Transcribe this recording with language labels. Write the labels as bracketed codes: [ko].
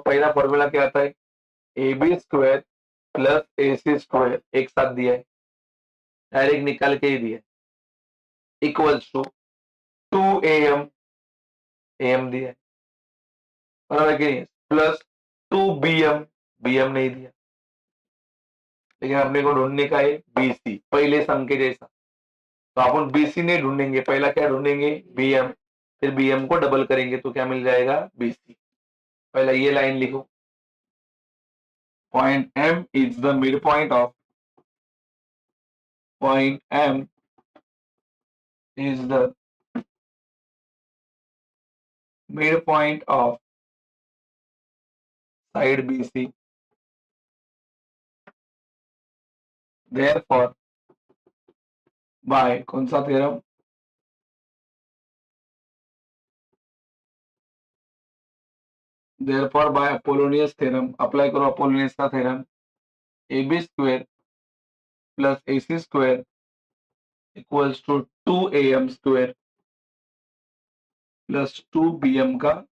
[hi] पहला फॉर्मूला क्या आता है? AB square plus AC square एक साथ दिया है, डायरेक्ट निकाल के ही दिया है, इक्वल्स टू 2AM AM दिया है, बराबर कि नहीं? प्लस 2BM BM नहीं दिया, लेकिन अपने को ढूंढने का है BC, पहले सम के जैसा। तो अपन BC नहीं ढूंढेंगे, पहला क्या ढूंढेंगे? BM, फिर BM को डबल करेंगे तो क्या मिल जाएगा? BC। पहला ये लाइन लिखो, [en] point M is the midpoint of point M is the midpoint of side BC. Therefore, by [hi] कौन सा theorem? [en] Therefore, by Apollonius theorem, [hi] apply करो अपोलोनियस का theorem, AB square plus AC square equals to 2AM square plus 2BM का।